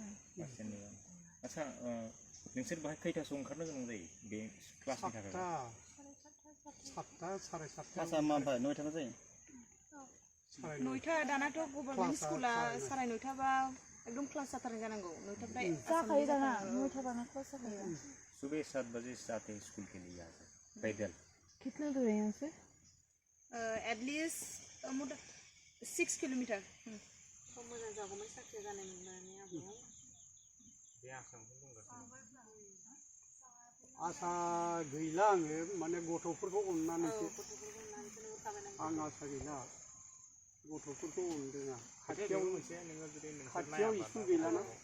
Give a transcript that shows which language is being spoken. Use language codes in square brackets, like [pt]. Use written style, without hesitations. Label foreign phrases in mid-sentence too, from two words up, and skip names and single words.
[brx] आच्छा नोंसोर बाहाय खैथासोआव ओंखारनो गोनां जायो बे क्लासनि थाखाय 7टा 7:30 क्लासा मा ओमफ्राय 9:00 जायो 9:00 दानाथ' [en] government school [brx] 9:30 बा एकदम क्लास जाथारनाय जानांगौ 9:00 जाखायो दाना 9:00 दाना क्लास जाखायो [hi] सुबह 7 बजे से आते हैं स्कूल के लिए यहाँ से पैदल कितना दूर है यहाँ से [brx] एटलिस्ट 6 किलोमीटर मोजां जागौमोन साख्रि जानाय मोननानै आबौ आसा गैला आङो माने गथ'फोरखौ अननानैसो आं आसा गैला गथ'फोरखौ अनदों आं खाथियाव स्कुल गैलाना